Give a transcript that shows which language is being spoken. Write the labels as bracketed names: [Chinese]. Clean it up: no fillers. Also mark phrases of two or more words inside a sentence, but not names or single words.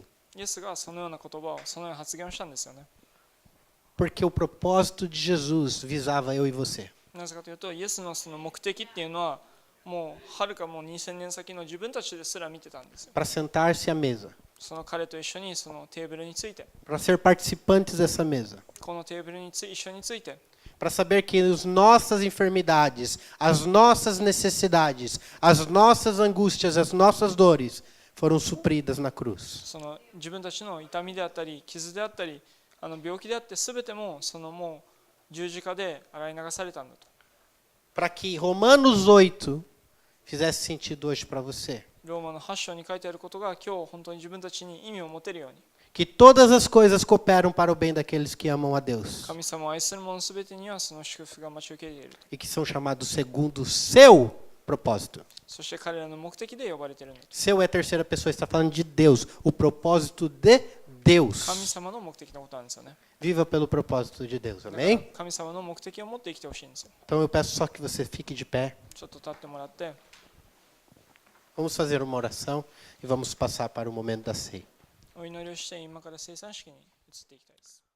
[Japanese] イエスがそのような言葉を、そのような発言をしたんですよね。 [Portuguese] Porque o propósito de Jesus visava eu e você. [Japanese] なぜかというと、イエスのその目的っていうのは、もうはるかもう2000年先の自分たちですら見てたんですよ。 [Portuguese] Para sentar-se à mesa, [Japanese] その彼と一緒にそのテーブルについて、 [Portuguese] para ser participantes dessa mesa, [Japanese] このテーブルに一緒について、 [Portuguese] para saber que as nossas enfermidades, as nossas necessidades, as nossas angústias, as nossas dores foram supridas na cruz. [Japanese] その自分たちの痛みであったり、傷であったり、病気であって全てもそのもう十字架で洗い流されたんだと。 [Portuguese] Para que Romanos 8 fizesse sentido hoje para você. [Japanese] ローマの8章に書いてあることが今日本当に自分たちに意味を持てるように、 [Portuguese] Que todas as coisas cooperam para o bem daqueles que amam a Deus [Japanese] 神様を愛する者すべてにはその祝福が待ち受けていると。 [Portuguese] e que são chamados segundo o seu propósito. [Japanese] そして彼らの目的で呼ばれているんだと。 [Portuguese] Seu é a terceira pessoa, está falando de Deus, o propósito de [Japanese] 神 [Portuguese] Deus. [Japanese] 様の目的のことなんですよね。 [Portuguese] Viva pelo propósito de Deus, [Japanese] だから [Portuguese] amém? [Japanese] 神様の目的を持って生きてほしいんですよ。 [Portuguese] Então eu peço só que você fique de pé. [Japanese] ちょっと立ってもらって、 [Portuguese] Vamos fazer uma oração e vamos passar para o momento da ceia. [Japanese] お祈りをして今から生産式に移っていきたいです。